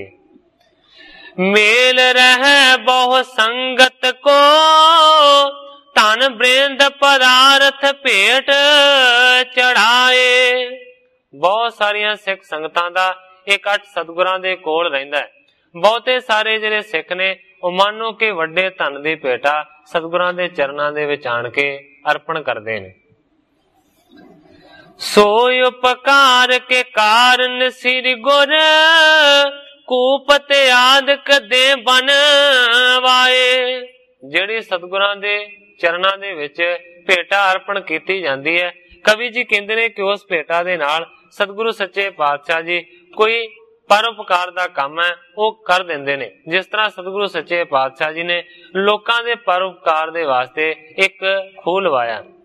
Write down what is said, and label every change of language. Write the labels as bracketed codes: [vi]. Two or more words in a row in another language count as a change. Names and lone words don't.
[bra] मेल रहे बहु संगत को, धन बृंद पदार्थ भेट चढ़ाए। [pa] ਬਹੁਤ ਸਾਰੀਆ ਸਿੱਖ ਸੰਗਤਾਂ ਦਾ ਇਕੱਠ ਸਤਿਗੁਰਾਂ ਦੇ ਕੋਲ ਰਹਿੰਦਾ ਹੈ। ਬਹੁਤੇ ਸਾਰੇ ਜਿਹੜੇ ਸਿੱਖ ਨੇ ਉਹ ਮਾਨੋ ਕੇ ਵੱਡੇ ਧਨ ਦੀ ਭੇਟਾ ਸਤਿਗੁਰਾਂ ਦੇ ਚਰਣਾਂ ਦੇ ਵਿਚ ਆਣ ਕੇ ਅਰਪਣ ਕਰਦੇ ਨੇ। [bra] सोय उपकार के कारण श्री गुर, कूपत आदक दे बनवाए। [pa] ਜਿਹੜੀ ਸਤਿਗੁਰਾਂ ਦੇ ਚਰਣਾਂ ਦੇ ਵਿਚ ਭੇਟਾ ਅਰਪਣ ਕੀਤੀ ਜਾਂਦੀ ਹੈ, ਕਵੀ ਜੀ ਕਹਿੰਦੇ ਨੇ ਕਿ ਉਸ ਭੇਟਾ ਦੇ ਨਾਲ ਸਤਿਗੁਰੂ ਸੱਚੇ ਪਾਤਸ਼ਾਹ ਜੀ ਕੋਈ ਪਰਉਪਕਾਰ ਦਾ ਕਾਮ ਹੈ ਵੋ ਕਰ ਦੇਂਦੇ ਨੇ। ਜਿਸ ਤਰ੍ਹਾਂ ਸਤਿਗੁਰੂ ਸੱਚੇ ਪਾਤਸ਼ਾਹ ਜੀ ਨੇ ਲੋਕਾਂ ਦੇ ਪਰਉਪਕਾਰ ਦੇ ਵਾਸਤੇ ਏਕ ਖੂਹ ਲਵਾਇਆ।